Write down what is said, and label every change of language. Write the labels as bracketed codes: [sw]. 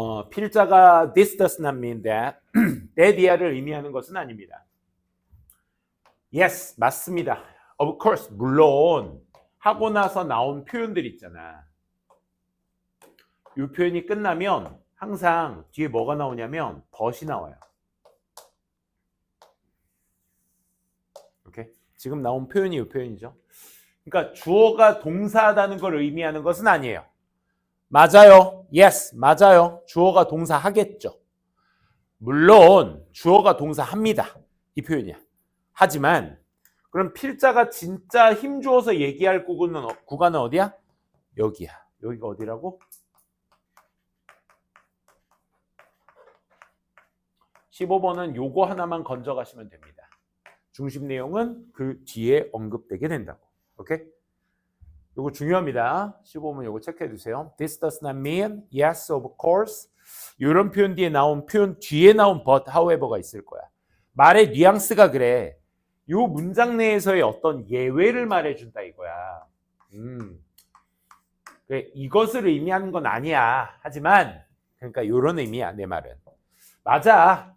[ko] 필자가 [en] this does not mean that, [ko] that 이하를 의미하는 것은 아닙니다. Yes, 맞습니다. [en] Of course, [ko] 물론 하고 나서 나온 표현들 있잖아. 이 표현이 끝나면 항상 뒤에 뭐가 나오냐면 but이 나와요. 오케이? 지금 나온 표현이 이 표현이죠. 그러니까 주어가 동사하다는 걸 의미하는 것은 아니에요. 맞아요. Yes, 맞아요. 주어가 동사 하겠죠. 물론 주어가 동사 합니다. 이 표현이야. 하지만 그럼 필자가 진짜 힘주어서 얘기할 구간은 어디야? 여기야. 여기가 어디라고? 15번은 요거 하나만 건져 가시면 됩니다. 중심 내용은 그 뒤에 언급되게 된다고. 오케이? 요거 중요합니다. 15번 요거 체크해 주세요. [en] This does not mean yes, of course. [ko] 이런 표현 뒤에 나온 표현 뒤에 나온 but, however가 있을 거야. 말의 뉘앙스가 그래. 요 문장 내에서의 어떤 예외를 말해준다 이거야. 그래, 이것을 의미하는 건 아니야. 하지만 그러니까 이런 의미야 내 말은. 맞아.